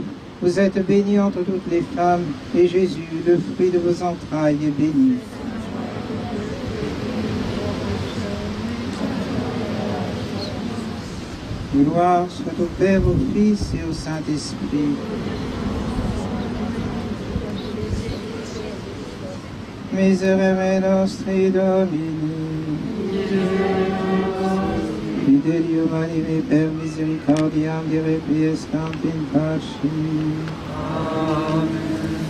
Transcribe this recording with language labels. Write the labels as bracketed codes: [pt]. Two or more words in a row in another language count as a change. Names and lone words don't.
[fr] Vous êtes bénie entre toutes les femmes, et Jésus, le fruit de vos entrailles, est béni. Gloire soit au Père, au Fils et au Saint-Esprit. [la] Miserere nostri Domine. Fidelium anime per misericordiam de requiescant in pace. Amen.